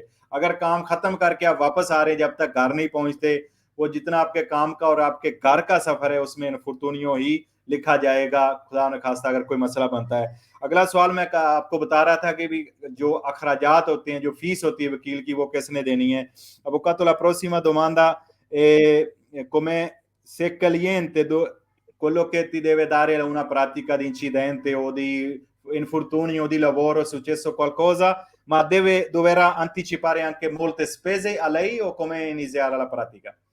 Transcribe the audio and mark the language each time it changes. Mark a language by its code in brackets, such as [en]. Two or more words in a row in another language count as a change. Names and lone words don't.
[ur] اگر کام ختم کر کے آپ واپس آ رہے ہیں، جب تک گھر نہیں پہنچتے، وہ جتنا آپ کے کام کا اور آپ کے گھر کا سفر ہے اس میں انفورتونیو ہی لکھا جائے گا، خدا نہ خواستہ اگر کوئی مسئلہ بنتا ہے. اگلا سوال میں آپ کو بتا رہا تھا کہ بھی جو اخراجات ہوتے ہیں، جو فیس ہوتی ہے وکیل کی، وہ کس نے دینی ہے. [it] Avvocato, la prossima domanda è come se caliente quello che ti deve dare una pratica di incidente o di infortunio di lavoro, è successo qualcosa, ma dovrà anticipare anche molte spese a lei o come iniziare la pratica?